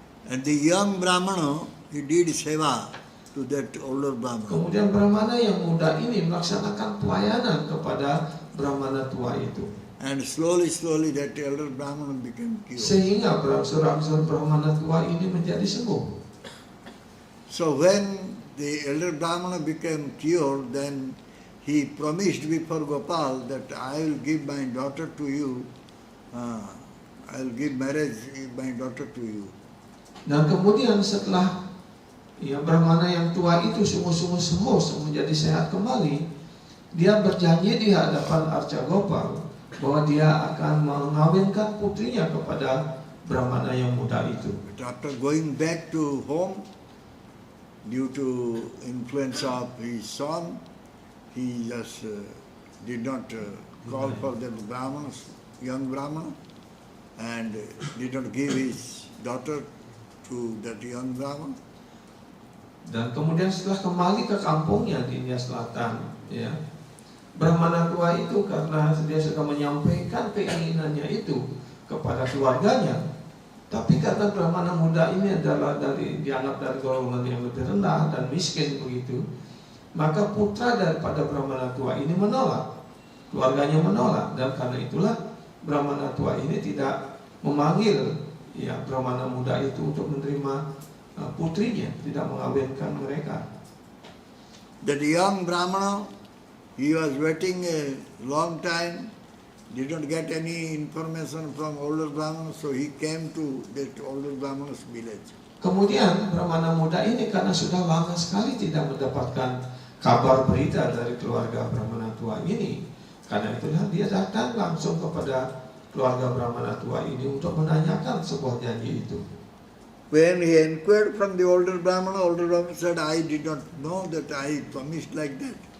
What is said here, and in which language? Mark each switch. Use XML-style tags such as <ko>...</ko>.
<en>And the young Brahmana, he did seva to that older Brahmana.</en> <id>Kemudian Brahmana yang muda ini melaksanakan pelayanan kepada Brahmana tua itu.</id> <en>And slowly that elder Brahmana became cured.</en> <id>Sehingga berangsur-angsur Brahmana tua ini menjadi sembuh.</id> <en>So when the elder Brahmana became cured, then he promised before Gopal that I will give my daughter to you. I will give marriage my daughter to you.</en> <id>Dan kemudian setelah Brahmana yang tua itu sungguh-sungguh sembuh menjadi sehat kembali, dia berjanji di hadapan Arca Gopal bahwa dia akan mengawinkan putrinya kepada Brahmana yang muda itu.</id> <en>But after going back to home, due to influence of his son, he just did not call for the Brahmanas, young Brahmana, and did not give his daughter to that young Brahmana.</en> <id>Dan kemudian setelah kembali ke kampungnya di India Selatan, Brahmana tua itu karena dia sudah menyampaikan keinginannya itu kepada keluarganya, tapi karena Brahmana muda ini adalah dianggap dari golongan yang lebih rendah dan miskin begitu, maka putra daripada Brahmana tua ini menolak, keluarganya menolak, dan karena itulah Brahmana tua ini tidak memanggil Brahmana muda itu untuk menerima putrinya, tidak mengawinkan mereka.</id> <en>That young Brahmana, he was waiting a long time, did not get any information from older Brahmana, so he came to that older Brahmana's village.</en> <id>Kemudian Brahmana muda ini karena sudah lama sekali tidak mendapatkan kabar berita dari keluarga Brahmana tua ini, karena itulah dia datang langsung kepada keluarga Brahmana tua ini untuk menanyakan sebuah janji itu.</id> <en>When he inquired from the older Brahmana said, I did not know that I promised like that.</en>